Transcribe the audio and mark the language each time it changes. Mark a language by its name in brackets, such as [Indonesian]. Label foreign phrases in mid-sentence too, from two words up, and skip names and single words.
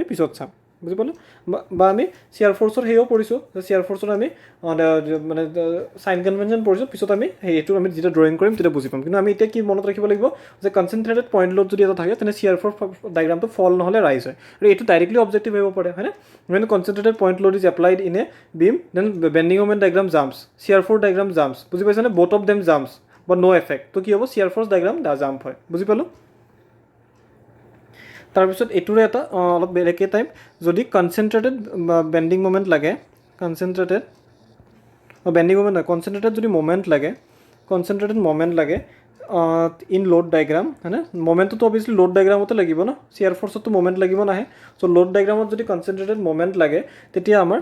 [Assamese] পিছত চাম বুজি পালোঁ বা আমি শ্বিয়াৰ ফ'ৰ্চৰ সেয়াও পঢ়িছোঁ শ্বিয়াৰ ফ'ৰ্চৰ আমি মানে [English] sign convention [Assamese] পঢ়িছোঁ পিছত আমি সেইটো আমি যেতিয়া ড্ৰয়িং কৰিম তেতিয়া বুজি পাম কিন্তু আমি এতিয়া কি মনত ৰাখিব লাগিব যে [English] concentrated point load [Assamese] যদি এটা থাকে তেনে শ্বিয়াৰ ফ'ৰ্চ ডায়েগ্ৰামটো ফল নহ'লে ৰাইজ হয় আৰু এইটো ডাইৰেক্টলি অবজেক্টিভ আহিব পাৰে হয়নে [English] when concentrated point load is applied in a beam then bending moment diagram jumps shear force diagram jumps [Assamese] বুজি পাইছানে [English] both of them jumps but no effect [Assamese] তো কি হ'ব [English] shear force diagram [Assamese] জাম্প হয় বুজি পালোঁ তাৰপিছত এইটোৰে এটা অলপ বেলেগ টাইপ যদি [English] concentrated bending moment [Assamese] লাগে কনচেনট্ৰেটেড যদি [English] concentrated moment [Assamese] লাগে [English] in load diagram [Assamese] হয়নে মোমেণ্টটো অভিয়াছলি লোড ডায়েগ্ৰামতে লাগিব ন শ্বিয়াৰ ফ'ৰ্চততো মোমেণ্ট লাগিব নাহে চ' লোড ডায়েগ্ৰামত যদি [English] concentrated moment [Assamese] লাগে তেতিয়া আমাৰ